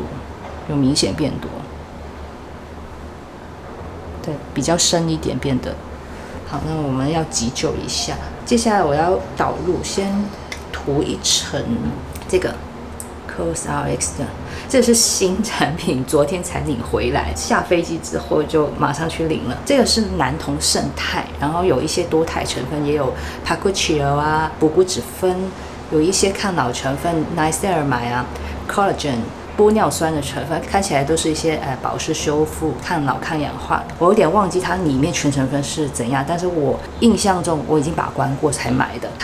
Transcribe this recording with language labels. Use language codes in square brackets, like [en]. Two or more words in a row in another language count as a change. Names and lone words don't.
[zh] 有明顯變多，对，比較深一點變得。好，那我們要急救一下。接下來我要導入，先塗一層這個 COSRX 的，這是新產品，昨天才領回來，下飛機之後就馬上去領了。這個是男童勝肽，然後有一些多肽成分，也有 Pakuchil 啊、補骨脂酚，有一些抗老成分 Niacinamide 啊、Collagen。玻尿酸的成分看起來都是一些保濕修復、抗老、抗氧化。我有點忘記它裡面全成分是怎樣，但是我印象中我已經把關過才買的。